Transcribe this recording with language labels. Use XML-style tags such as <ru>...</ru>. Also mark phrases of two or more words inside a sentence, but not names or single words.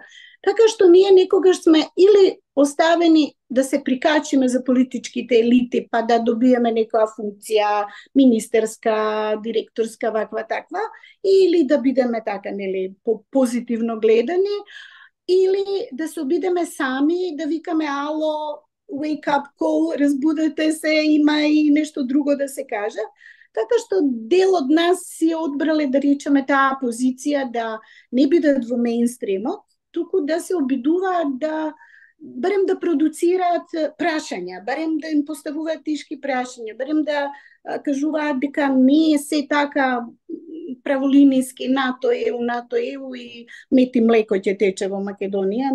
<mk>Така што ние некогаш сме или оставени да се прикачиме за политичките елити, па да добиеме некоја функција, министерска, директорска, ваква таква, или да бидеме така, нели, позитивно гледани, или да се обидеме сами, да викаме ало,</mk> <en>wake up call,</en> <mk>разбудете се, има и нешто друго да се каже. Така што дел од нас си одбрале да речеме таа позиција да не бидат во меинстримот, туку да се обидуваат да барем да продуцираат прашања, барем да им поставуваат тешки прашања, барем да кажуваат дека не е се така праволиниски НАТО ЕУ и мет и млеко ќе тече во Македонија.</mk>